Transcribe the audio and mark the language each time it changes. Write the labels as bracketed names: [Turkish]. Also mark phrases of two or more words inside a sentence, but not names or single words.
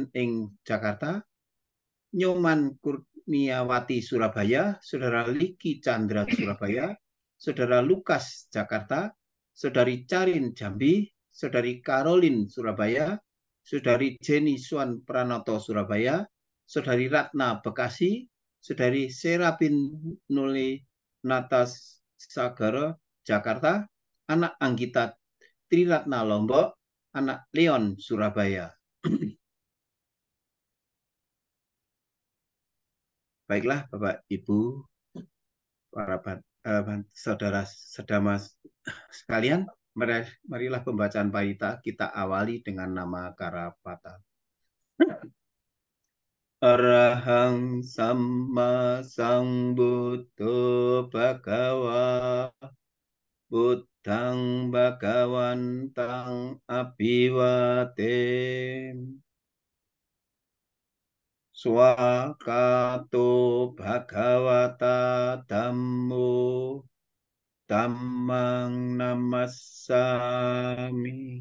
[Indonesian] Eng Jakarta, Nyoman Kurniawati Surabaya, Saudara Liki Chandra Surabaya, Saudara Lukas Jakarta, Saudari Carin Jambi, Saudari Karolin Surabaya, Saudari Jenny Swan Pranoto Surabaya, Saudari Ratna Bekasi, Saudari Serapin Nuli Natas Sagara Jakarta, anak Anggita Triratna Lombok, anak Leon Surabaya. Baiklah Bapak Ibu, para saudara sedama sekalian, marilah pembacaan parita kita awali dengan nama Karapata. [Pali] Arahang Samma Sambuddho Bhagava Buddhang Bhagawantang Abhivatem Swakato Bhagavata Dhammo Dhammang Namassami